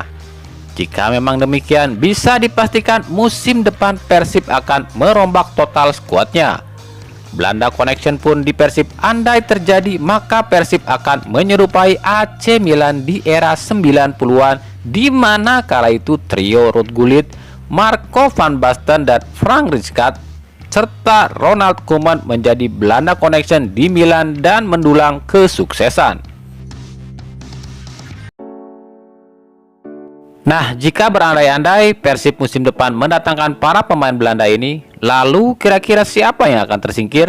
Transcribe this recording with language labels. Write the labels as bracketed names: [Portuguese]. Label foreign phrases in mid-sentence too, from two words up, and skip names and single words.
[Indonesian] Jika memang demikian, bisa dipastikan musim depan Persib akan merombak total skuadnya. Belanda Connection pun di Persib andai terjadi, maka Persib akan menyerupai AC Milan di era 90-an, di mana kala itu trio Ruud Gullit, Marco van Basten, dan Frank Rijkaard serta Ronald Koeman menjadi Belanda Connection di Milan dan mendulang kesuksesan. Nah, jika berandai-andai Persib musim depan mendatangkan para pemain Belanda ini, lalu kira-kira siapa yang akan tersingkir?